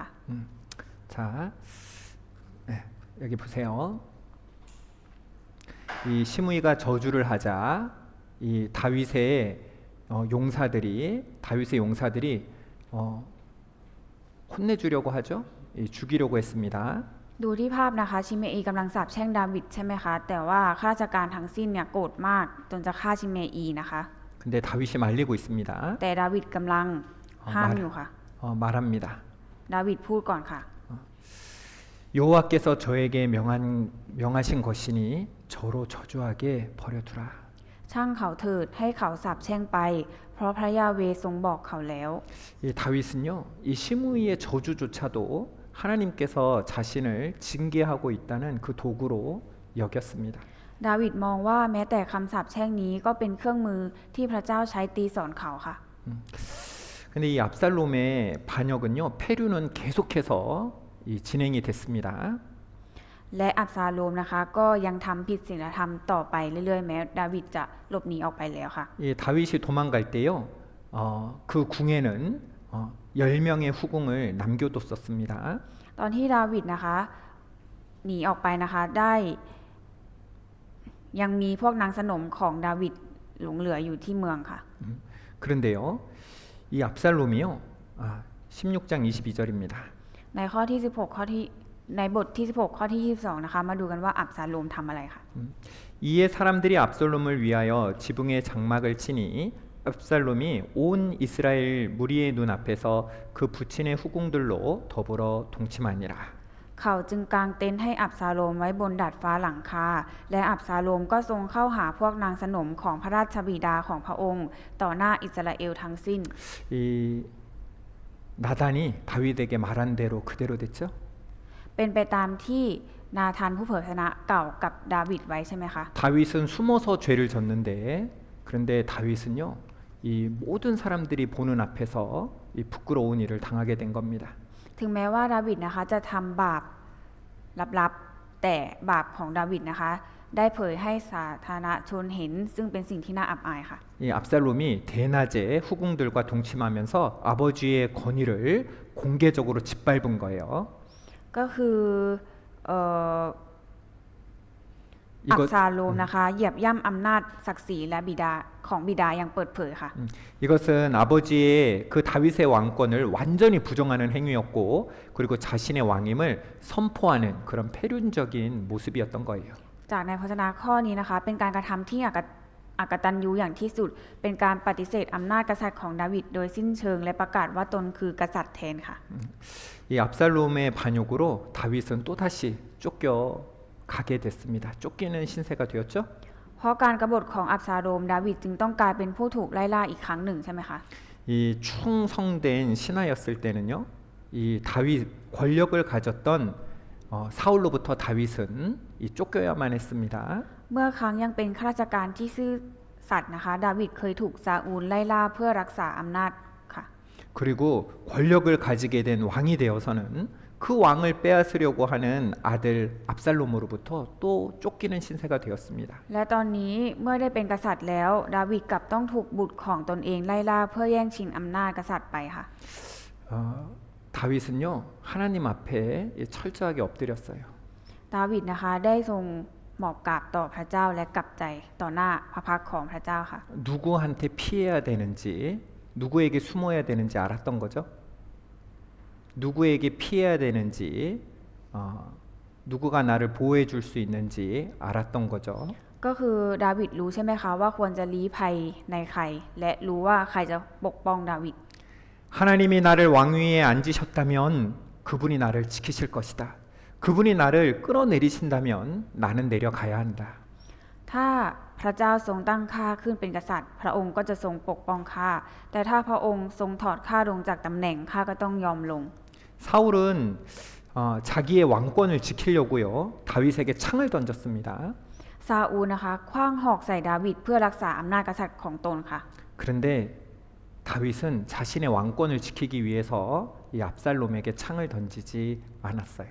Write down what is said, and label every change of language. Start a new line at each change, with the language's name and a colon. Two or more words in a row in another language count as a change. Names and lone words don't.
Korean: 자, 네, 여기 보세요. 이 시므이가 저주를 하자 이 다윗의 용사들이 혼내주려고 하죠. 죽이려고 했습니다.
Thai: ดูที่ภาพนะคะชิเมอีกำลังสาปแช่งดาวิดใช่ไหมคะ แต่ว่าข้าราชการทั้งสิ้นเนี่ยโกรธมากจนจะฆ่าชิเมอีนะคะ
Korean: 근데 다윗이 말리고 있습니다.
Thai: แต่ดาวิดกำลังห้ามอยู่ค่ะ
Korean: 말합니다.
Thai: ดาวิดพูดก่อนค่ะ
Korean: 여호와께서 저에게 명하신 것이니 저로 저주하게 버려두라.
Thai: ช่างเขาเถิดให้เขาสาปแช่งไป เพราะพระยาเวทรงบอกเขาแล้ว
Korean: 이 다윗은요, 이 시므이의 저주조차도 하나님께서 자신을 징계하고 있다는 그 도구로 여겼습니다.
Thai: ดาวิดมองว่าแม้แต่คำสาปแช่งนี้ก็เป็นเครื่องมือที่พระเจ้าใช้ตีสอนเขาค่ะ
Korean: 근데 이 압살롬의 반역은요, 페류는 계속해서 진행이 됐습니다.
Thai: และอับซาโลมนะคะก็ยังทำผิดศีลธรรมต่อไปเรื่อยๆแม้ดาวิดจะหลบหนีออกไปแล้วค่ะ
Korean: 이 다윗이 도망갈 때요, 그 궁에는 10명의 후궁을 남겨뒀었습니다.
Thai: ตอนที่ดาวิดนะคะหนีออกไปนะคะได้ยังมีพวกนางสนมของดาวิดหลงเหลืออยู่ที่เมืองค่ะ
Korean: 그런데요, 이 압살롬이요, 16장 22절입니다.
Thai: ในข้อที่16ข้อที่ในบทที่16ข้อที่22นะคะมาดูกันว่าอับซาโลมทำอะไรค่ะ
Korean: 이에 사람들이 압살롬을 위하여 지붕에 장막을 치니 압살롬이 온 이스라엘 무리의 눈앞에서 그 부친의 후궁들로 더불어 동침하니라.
Thai: เขาจึงกางเต็นท์ให้อับซาโลมไว้บนดาดฟ้าหลังคาและอับซาโลมก็ทรงเข้าหาพวกนางสนมของพระราชบิดาของพระองค์ต่อหน้าอิสราเอลทั้งสิ้น
Korean: 이 나단이 다윗에게 말한 대로 그대로 됐죠?
Thai: เป็นไปตามที่นาธานผู้เผยพระชนะเก่ากับดาวิดไว้ใช่ไหมคะ
Korean: 다윗은 숨어서 죄를 졌는데 그런데 다윗은요, 이 모든 사람들이 보는 앞에서 이 부끄러운 일을 당하게 된 겁니다.
Thai: ถึงแม้ว่าดาวิดนะคะจะทำบาปลับๆแต่บาปของดาวิดนะคะได้เผยให้สาธารณชนเห็นซึ่งเป็นสิ่งที่น่าอับอายค่ะ
Korean: 이 압살롬이 대낮에 후궁들과 동침하면서 아버지의 권위를 공개적으로 짓밟은 거예요.
Thai: ก็คืออับซาโลมนะคะเหยียบย่ำอำนาจศักดิ์ศรีและบิดาของบิดาอย่างเปิดเผยค่ะ
Korean: 이것은 아버지의 그 다윗의 왕권을 완전히 부정하는 행위였고, 그리고 자신의 왕임을 선포하는 그런 패륜적인 모습이었던 거예요.
Thai: จากในพระชนะข้อนี้นะคะเป็นการกระทำที่อกตัญญูอย่างที่สุดเป็นการปฏิเสธอำนาจกษัตริย์ของดาวิดโดยสิ้นเชิงและประกาศว่าตนคือกษัตริย์แทนค่ะ
Korean: 이 압살롬의 반역으로 다윗은 또다시 쫓겨가게 됐습니다. 쫓기는 신세가 되었죠.
Thai: เพราะการกบฏของอับซาโลมดาวิดจึงต้องกลายเป็นผู้ถูกไล่ล่าอีกครั้งหนึ่งใช่ไหมคะ
Korean: 이 충성된 신하였을 때는요, 이 다윗 권력을 가졌던 사울로부터 다윗은 이 쫓겨야만 했습니다.
Thai: เมื่อครั้งยังเป็นข้าราชการที่ซื่อสัตย์นะคะดาวิดเคยถูกซาอูลไล่ล่าเพื่อรักษาอำนาจค่ะ
Korean: 그리고 권력을 가지게 된 왕이 되어서는 그 왕을 빼앗으려고 하는 아들 압살롬으로부터 또 쫓기는 신세가 되었습니다.
Thai: และตอนนี้เมื่อได้เป็นกษัตริย์แล้วดาวิดกลับต้องถูกบุตรของตนเองไล่ล่าเพื่อแย่งชิงอำนาจกษัตริย์ไปค่ะ
Korean: 다윗은요, 하나님 앞에 철저하게 엎드렸어요.
Thai: ดาวิดนะคะได้ทรงหมอบกราบต่อพระเจ้าและกลับใจต่อหน้าพระพักตร์ของพระเจ้าค่ะ
Korean: 누구한테 피해야 되는지, 누구에게 숨어야 되는지 알았던 거죠. 누구에게 피해야 되는지, 누구가 나를 보호해 줄 수 있는지 알았던 거죠.
Thai: ก็คือดาวิดรู้ใช่ไหมคะว่าควรจะลี้ภัยในใครและรู้ว่าใครจะปกป้องดาวิด
Korean: 하나님이 나를 왕위에 앉으셨다면 그분이 나를 지키실 것이다. 그분이 나를 끌어내리신다면 나는 내려가야 한다.
Thai: ถ้าพระเจ้าทรงตั้งข้าขึ้นเป็นกษัตริย์ พระองค์ก็จะทรงปกป้องข้าแต่ถ้าพระองค์ทรงถอดข้าลงจากตำแหน่งข้าก็ต้องยอมลง
Korean: 사울은 자기의 왕권을 지키려고요. 다윗에게 창을 던졌습니다.
Thai: ซาอูลนะคะขว้างหอกใส่ดาวิดเพื่อรักษาอำนาจกษัตริย์ของตนค่ะ
Korean: 그런데 다윗은 자신의 왕권을 지키기 위해서 이 압살롬에게 창을 던지지 않았어요.